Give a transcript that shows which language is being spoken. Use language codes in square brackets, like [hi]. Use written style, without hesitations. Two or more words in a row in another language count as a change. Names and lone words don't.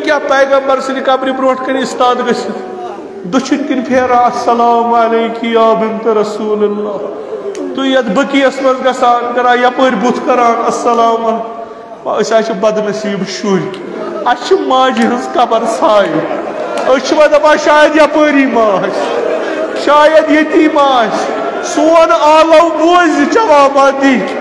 [ks] پیغمبر سن قبر بروٹ کن استاد گژھِتھ دچھن کن پھیرا [ar] السلام علیک یا بنت رسول اللہ [ks] تو یت بقیس مز گژھان کران یپٲرۍ بُتھ کران السلام أسۍ حظ چھِ بدنصیٖب شُرۍ اَسہِ چھِ ماجہِ ہٕنٛز قبر سایہِ أسۍ چھِ وۄنۍ دپان شاید یپٲری ما آسہِ شاید ییٚتی ما آسہِ سون آلو بوزِ جوابا دی